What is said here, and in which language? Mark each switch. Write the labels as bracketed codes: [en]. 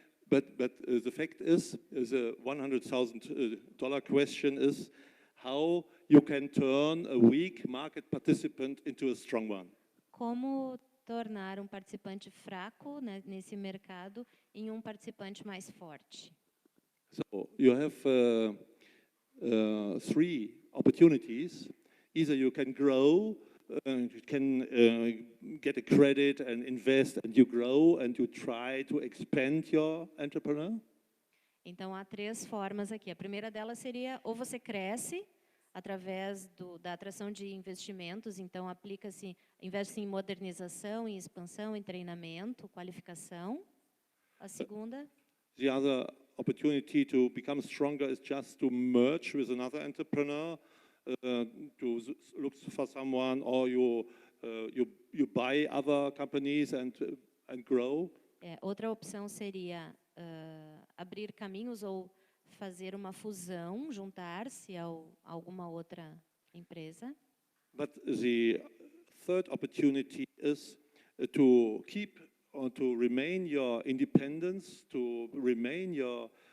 [en] But the fact is, the $100,000 question is how you can turn a weak market participant into a strong one. [pt] Como tornar participante fraco, né, nesse mercado em participante mais forte? [en] So you have three opportunities. Either you can grow, you can get a credit and invest, and you grow and you try to expand your entrepreneur. [pt] Então há 3 formas aqui. A primeira delas seria ou você cresce através da atração de investimentos, então aplica-se, investe em modernização, em expansão, em treinamento, qualificação. A segunda, [en] The other opportunity to become stronger is just to merge with another entrepreneur, to look for someone, or you buy other companies and grow. [pt] outra opção seria abrir caminhos ou fazer uma fusão, juntar-se a alguma outra empresa. [en] But the third opportunity is to keep or to remain your independence, to remain your